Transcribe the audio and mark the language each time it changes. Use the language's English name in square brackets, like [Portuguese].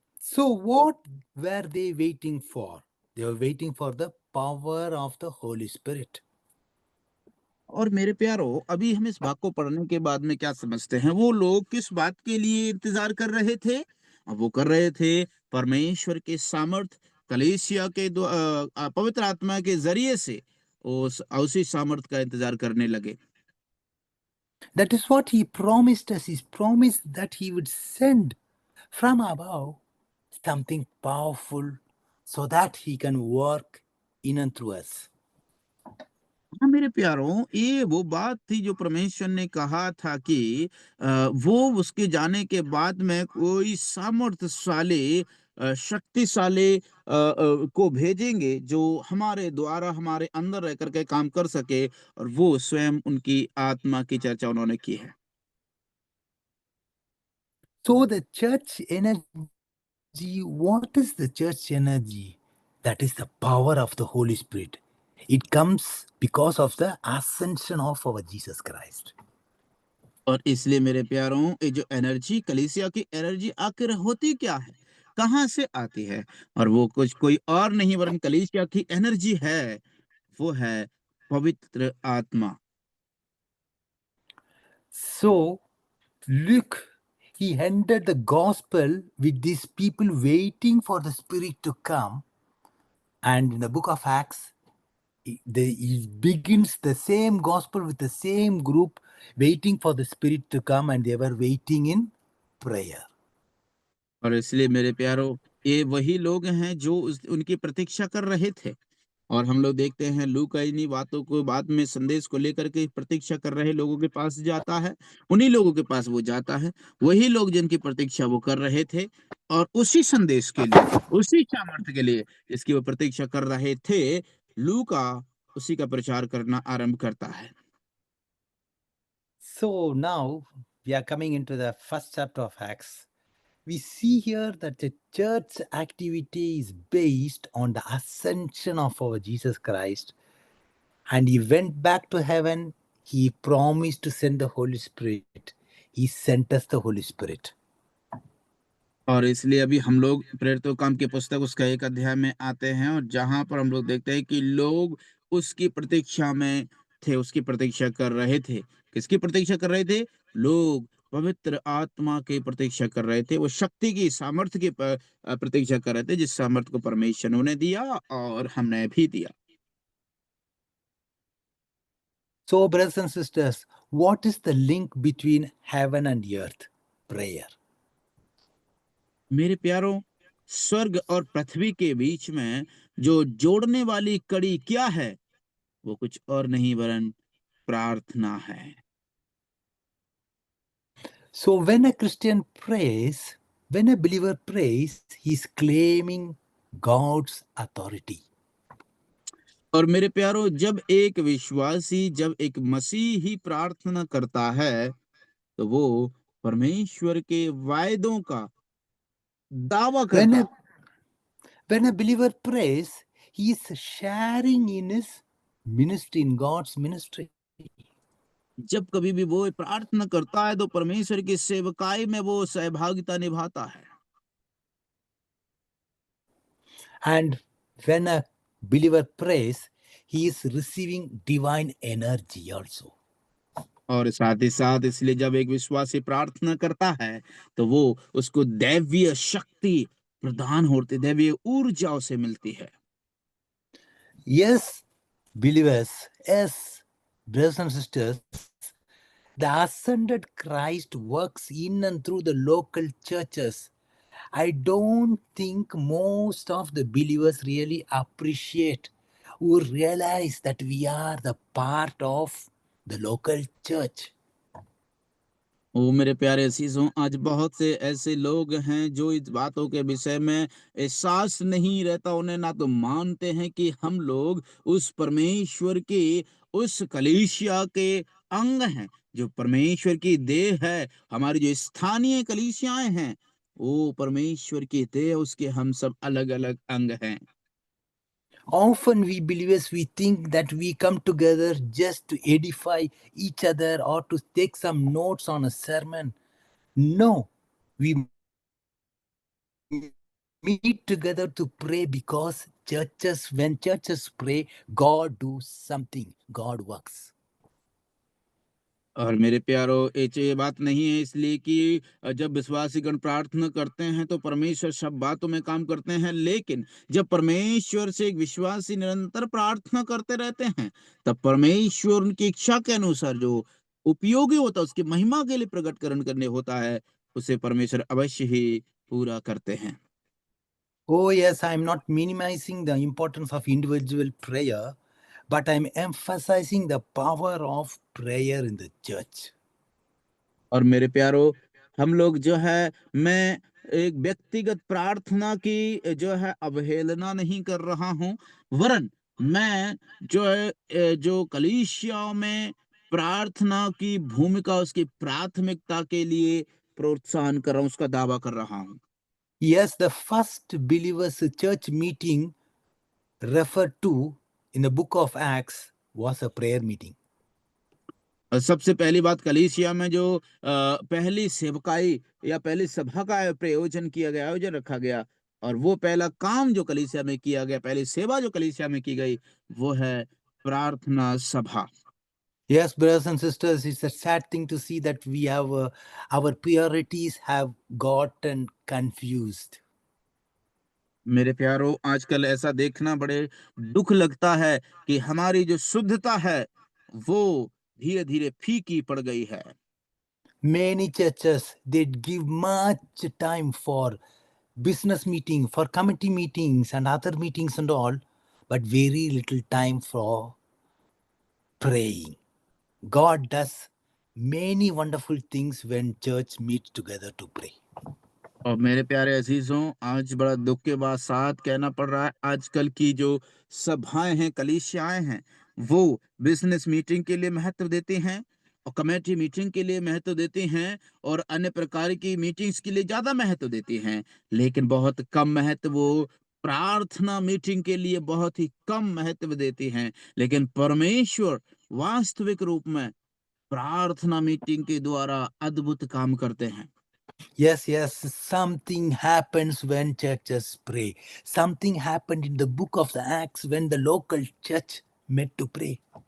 [English] So, what were they waiting for? They were waiting for the power of the Holy Spirit. [Hindi] और मेरे प्यारो, अभी हम इस बात को पढ़ने के बाद में क्या समझते हैं, वो लोग किस बात के लिए इंतजार कर रहे थे? अब वो कर रहे थे परमेश्वर के सामर्थ, कलीसिया के पवित्र आत्मा के जरिए से उस उसी सामर्थ का इंतजार करने लगे। [English] That is what he promised us. He promised that he would send from above something powerful so that he can work in and through us. [Hindi] हाँ मेरे प्यारों, ये वो बात थी जो परमेश्वर ने कहा था कि वो उसके जाने के बाद में कोई सामर्थ्यशाली शक्तिशाली को भेजेंगे जो हमारे द्वारा हमारे अंदर रह करके काम कर सके, और वो स्वयं उनकी आत्मा की चर्चा उन्होंने की है। [English] So, the church energy, what is the church energy? That is the power of the Holy Spirit. It comes because of the ascension of our Jesus Christ. [Hindi] और इसलिए मेरे प्यारों, ये जो एनर्जी, कलीसिया की एनर्जी आखिर होती क्या है, कहाँ से आती है? और वो कुछ कोई और नहीं वरन कलीसिया की एनर्जी है, वो है पवित्र आत्मा। [English] So, look, he ended the gospel with these people waiting for the Spirit to come. And in the book of Acts, he begins the same gospel with the same group waiting for the Spirit to come, and they were waiting in prayer. [Hindi] और इसलिए मेरे प्यारों, ये वही लोग हैं जो उनकी प्रतीक्षा कर रहे थे। और हम लोग देखते हैं लूका इन्हीं बातों को बाद में संदेश को लेकर के प्रतीक्षा कर रहे लोगों के पास जाता है, उन्हीं लोगों के पास वो जाता है, वही लोग जिनकी प्रतीक्षा वो कर रहे थे, और उसी संदेश के लिए, उसी सामर्थ्य के लिए जिसकी वो प्रतीक्षा कर रहे थे, लूका उसी का प्रचार करना आरंभ करता है। [English] So now we are coming into the first chapter of Acts. We see here that the church activity is based on the ascension of our Jesus Christ, and he went back to heaven. He promised to send the Holy Spirit. He sent us the Holy Spirit. [Hindi] और इसलिए अभी हम लोग प्रेरितों काम की पुस्तक उसका 1 अध्याय में आते हैं, और जहाँ पर हम लोग देखते हैं कि लोग उसकी प्रतीक्षा में थे, उसकी प्रतीक्षा कर रहे थे। किसकी प्रतीक्षा कर रहे थे? लोग पवित्र आत्मा की प्रतीक्षा कर रहे थे। वो शक्ति की, सामर्थ्य की प्रतीक्षा कर रहे थे, जिस सामर्थ्य को परमेश्वर ने उन्हें दिया और हमने भी दिया। [English] So, brothers and sisters, what is the link between heaven and earth? Prayer. [Hindi] मेरे प्यारों, स्वर्ग और पृथ्वी के बीच में जो जोड़ने वाली कड़ी क्या है? वो कुछ और नहीं वरन प्रार्थना है। [English] So, when a Christian prays, when a believer prays, he's claiming God's authority. [Hindi] और मेरे प्यारो, जब एक विश्वासी, जब एक मसीही प्रार्थना करता है, तो वो परमेश्वर के वायदों का दावा [English] When [Hindi] करता [English] a, when a believer prays, he is sharing in his ministry, in God's ministry. [Hindi] है। जब कभी भी वो प्रार्थना करता है, तो परमेश्वर की सेवकाई में वो सहभागिता निभाता है। [English] And when a believer prays, he is receiving divine energy also. [Hindi] और साथ ही साथ इसलिए जब एक विश्वासी प्रार्थना करता है तो वो उसको दैवीय शक्ति प्रदान होती, दैवीय ऊर्जा उसे मिलती है। [English] Yes, believers, yes, brothers and sisters, the ascended Christ works in and through the local churches. I don't think most of the believers really appreciate or realize that we are the part of the local church. [Hindi] ओ मेरे प्यारे अजीजों, आज बहुत से ऐसे लोग हैं जो इस बातों के विषय में एहसास नहीं रहता, उन्हें ना तो मानते हैं कि हम लोग उस परमेश्वर की उस कलीसिया के अंग हैं, जो परमेश्वर की देह है। हमारी जो स्थानीय कलीसियाएं हैं वो परमेश्वर की देह, उसके हम सब अलग अलग अंग हैं। [English] Often we believers we think that we come together just to edify each other or to take some notes on a sermon. No, we meet together to pray because when churches pray, God do something, God works. [Hindi] और मेरे प्यारो, ये बात नहीं है इसलिए कि जब विश्वासीगण प्रार्थना करते हैं तो परमेश्वर सब बातों में काम करते हैं, लेकिन जब परमेश्वर से एक विश्वासी निरंतर प्रार्थना करते रहते हैं तब परमेश्वर उनकी इच्छा के अनुसार जो उपयोगी होता है, उसकी महिमा के लिए प्रकटकरण करने होता है, उसे परमेश्वर अवश्य ही पूरा करते हैं। [English] Oh, yes, I'm not minimizing the importance of individual prayer, but I'm emphasizing the power of prayer in the church. [Hindi] और मेरे प्यारो, हम लोग जो है, मैं एक व्यक्तिगत प्रार्थना की जो है अवहेलना नहीं कर रहा हूँ, वरन मैं जो है जो कलीसिया में प्रार्थना की भूमिका, उसकी प्राथमिकता के लिए प्रोत्साहन कर रहा हूँ, उसका दावा कर रहा हूँ। [English] Yes, the first believers' church meeting referred to in the book of Acts was a prayer meeting. [Hindi] सबसे पहली बात, कलीसिया में जो पहली सेवकाई या पहली सभा का प्रयोजन किया गया, आयोजन रखा गया, और वो पहला काम जो कलीसिया में किया गया, पहली सेवा जो कलीसिया में की गई, वो है प्रार्थना सभा। [English] Yes, brothers and sisters, it's a sad thing to see that we have our priorities have gotten confused. [Hindi] मेरे प्यारो, आजकल ऐसा देखना बड़े दुख लगता है कि हमारी जो शुद्धता है वो धीरे धीरे फीकी पड़ गई है। [English] Many churches they give much time for business meeting, for committee meetings and other meetings and all, but very little time for praying. God does many wonderful things when church meets together to pray. [Hindi] और मेरे प्यारे अजीजों, आज बड़ा दुख के बाद साथ कहना पड़ रहा है, आजकल की जो सभाएं हैं, कलीसियाएं हैं, वो बिजनेस मीटिंग के लिए महत्व देते हैं और कमेटी मीटिंग के लिए महत्व देते हैं और अन्य प्रकार की मीटिंग्स के लिए ज्यादा महत्व देती हैं, लेकिन बहुत कम महत्व वो प्रार्थना मीटिंग के लिए बहुत ही कम महत्व देती हैं। लेकिन परमेश्वर वास्तविक रूप में प्रार्थना मीटिंग के द्वारा अद्भुत काम करते हैं। [English] Yes, yes, something happens when churches pray. Something happened in the book of the Acts when the local church met to pray.